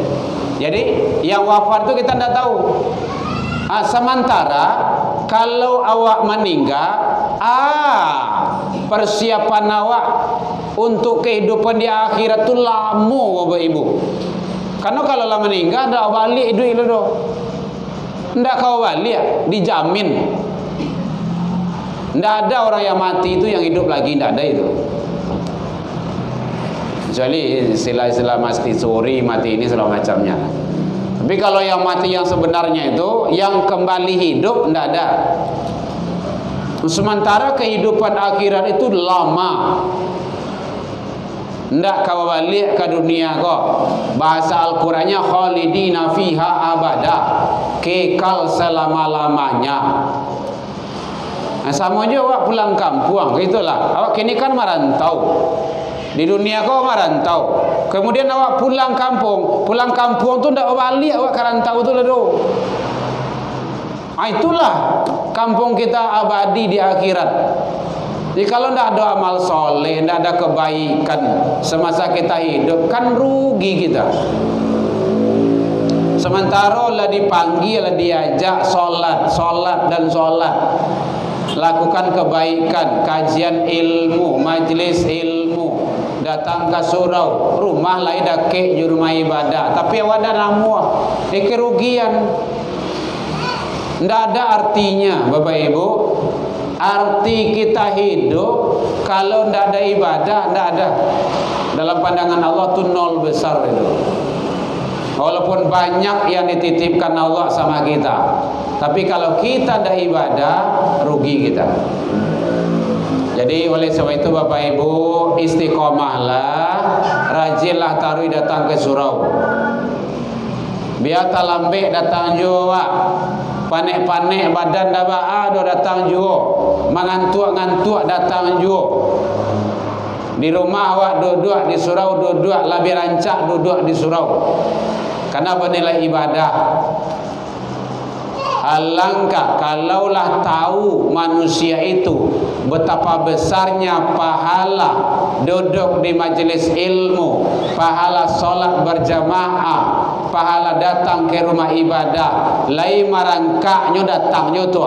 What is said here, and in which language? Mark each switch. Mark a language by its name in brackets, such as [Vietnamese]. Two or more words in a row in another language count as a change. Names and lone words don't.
[Indonesian] Jadi yang wafat itu kita tidak tahu. Sementara kalau awak meninggal, persiapan awak untuk kehidupan di akhirat itu lama Bapak Ibu. [Minangkabau] Karena kalau lah meninggal dah balik duit lu doh. Ndak kau balik dijamin. [Indonesian] Ndak ada orang yang mati itu yang hidup lagi, ndak ada itu. Kecuali istilah-istilah mati suri, mati ini segala macamnya. Tapi kalau yang mati yang sebenarnya itu yang kembali hidup ndak ada. Sementara kehidupan akhirat itu lama. [Minangkabau] Ndak kau balik ke dunia kok. [Indonesian] Bahasa Al-Qur'annya [Arabic] khalidina fiha abada, [Indonesian] kekal selama-lamanya. Sama aja awak pulang kampung, itulah. [Minangkabau] Awak kini kan merantau. Di dunia kau merantau. Kemudian awak pulang kampung tu ndak balik awak ke rantau tu lah. [Indonesian] Itulah kampung kita abadi di akhirat. Jadi kalau tidak ada amal soleh, tidak ada kebaikan semasa kita hidup, kan rugi kita. Sementara lah dipanggil, lah diajak solat dan solat, lakukan kebaikan, kajian ilmu, majlis ilmu, datang ke surau, rumah lain dake rumah ibadah, tapi [Minangkabau] awak dah namuah, [Indonesian] kerugian. Tidak ada artinya Bapak Ibu. Arti kita hidup kalau tidak ada ibadah, tidak ada. Dalam pandangan Allah itu nol besar itu. Walaupun banyak yang dititipkan Allah sama kita, tapi kalau kita tidak ibadah, rugi kita. Jadi oleh sebab itu Bapak Ibu, istiqomahlah, rajinlah tarwi datang ke surau. [Minangkabau] Biar talambek datang juga, panek-panek badan dah datang juga, mengantuk-ngantuk datang juga. [Indonesian] Di rumah awak duduk, di surau duduk, lebih rancak duduk di surau. Karena bernilai ibadah. Alangkah kalaulah tahu manusia itu betapa besarnya pahala duduk di majelis ilmu, pahala solat berjamaah, pahala datang ke rumah ibadah, [Minangkabau] lain marangkaknya datangnya tu.